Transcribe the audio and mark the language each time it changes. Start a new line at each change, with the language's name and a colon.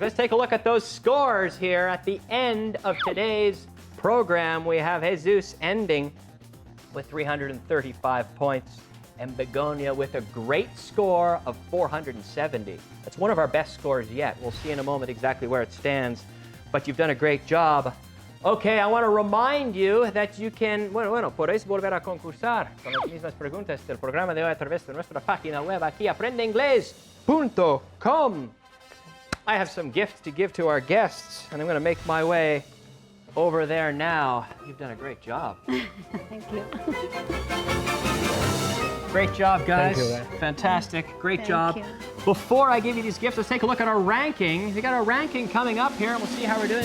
English: Let's take a look at those scores here at the end of today's program. We have Jesus ending with 335 points, and Begonia with a great score of 470. That's one of our best scores yet. We'll see in a moment exactly where it stands, but you've done a great job. Okay, I want to remind you that you can,
Spanish: podéis volver a concursar con las mismas preguntas del programa de hoy a través de nuestra página web aquí, aprendeinglés.com.
English: I have some gifts to give to our guests, and I'm going to make my way over there now. You've done a great job. Thank you. Great job, guys. Thank you. Fantastic. Great Thank job. you. Before I give you these gifts, let's take a look at our ranking. We got our ranking coming up here, and we'll see how we're doing.